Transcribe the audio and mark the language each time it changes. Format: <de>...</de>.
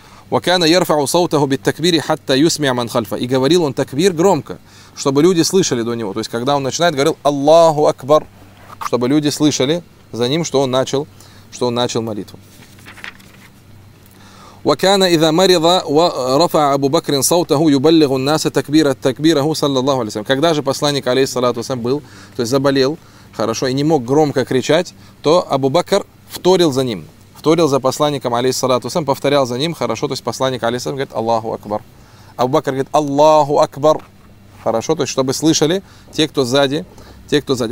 <ar>وَكَانَ يَرْفَعُ صَوْتَهُ بِالتَّكْبِيرِ حَتَّى يُسْمِعَ مَنْ خَلْفَ.</ar> <ru>И говорил он такбир громко, чтобы люди слышали до него. То есть, когда он начинает, говорил «Аллаху Акбар», чтобы люди слышали за ним, что он начал молитву.</ru> <ar>وكان اذا مرض ورفع ابو بكر صوته يبلغ الناس تكبيره تكبيره صلى الله عليه وسلم.</ar> <ru>Когда же посланник алейхи салату вассалям был, то есть заболел, хорошо, и не мог громко кричать, то Абу Бакр вторил за ним. Вторил за посланником алейхи салату вассалям, повторял за ним, хорошо, то есть посланник алейхи салям говорит Аллаху акбар. Абу Бакр говорит Аллаху акбар. хорошо, то есть чтобы слышали те, кто сзади, те, кто сзади.</ru>